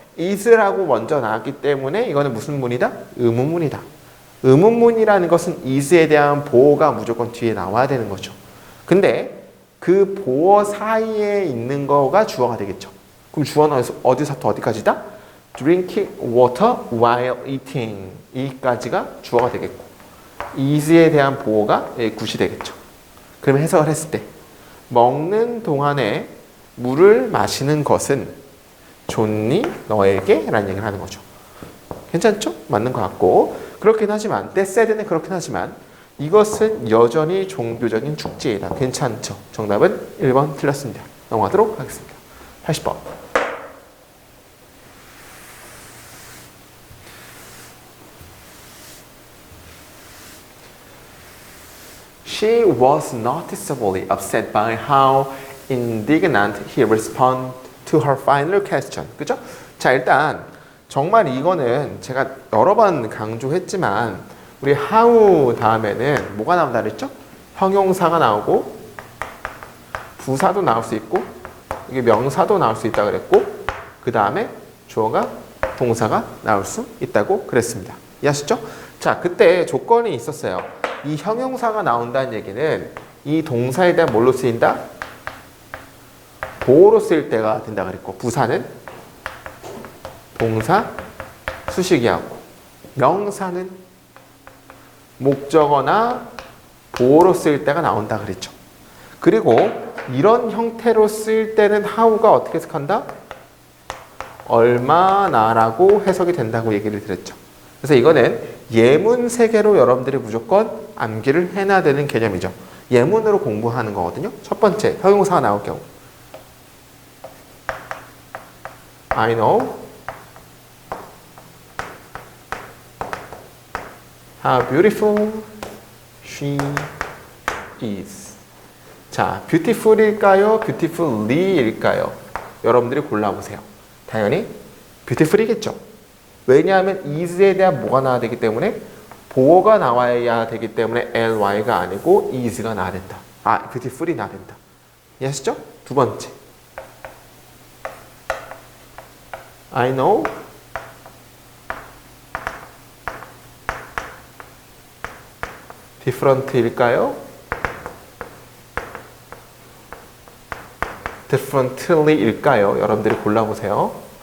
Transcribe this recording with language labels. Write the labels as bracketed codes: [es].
[ko] is라고 먼저 나왔기 때문에 이거는 무슨 문이다? 의문문이다. 의문문이라는 것은 is에 대한 보어가 무조건 뒤에 나와야 되는 거죠. 근데 그 보어 사이에 있는 거가 주어가 되겠죠. 그럼 주어는 어디서부터 어디까지다? [en] Drinking water while eating. [ko] 이까지가 주어가 되겠고, is에 대한 보어가 굿이 되겠죠. 그러면 해석을 했을 때 먹는 동안에 물을 마시는 것은 좋니 너에게? 라는 얘기를 하는 거죠. 괜찮죠? 맞는 것 같고, 그렇긴 하지만 that said는 그렇긴 하지만 이것은 여전히 종교적인 축제이다. 괜찮죠? 정답은 1번 틀렸습니다. 넘어가도록 하겠습니다. 80번. [en] She was noticeably upset by how indignant he responded to her final question. [ko] 그죠? 자, 일단 정말 이거는 제가 여러 번 강조했지만 우리 how 다음에는 뭐가 나온다 그랬죠? 형용사가 나오고 부사도 나올 수 있고 이게 명사도 나올 수 있다고 그랬고 그 다음에 주어가 동사가 나올 수 있다고 그랬습니다. 이해하셨죠? 자, 그때 조건이 있었어요. 이 형용사가 나온다는 얘기는 이 동사에 대한 뭘로 쓰인다? 보어로 쓰일 때가 된다 그랬고, 부사는 동사, 수식이하고, 명사는 목적어나 보어로 쓰일 때가 나온다 그랬죠. 그리고 이런 형태로 쓰일 때는 how가 어떻게 해석한다? 얼마나라고 해석이 된다고 얘기를 드렸죠. 그래서 이거는 예문 세계로 여러분들이 무조건 암기를 해놔야 되는 개념이죠. 예문으로 공부하는 거거든요. 첫 번째, 형용사가 나올 경우. [en] I know how beautiful she is. [ko] 자, beautiful일까요? beautifully일까요? 여러분들이 골라보세요. 당연히 beautiful이겠죠. 왜냐하면 is에 대한 뭐가 나와야 되기 때문에 보어가 나와야 되기 때문에 ly가 아니고 is가 나와야 된다. 아, beautiful이 나와야 된다. 이해하시죠? 두 번째. [en] I know different [ko] 일까요? differently일까요? 여러분들이 골라보세요.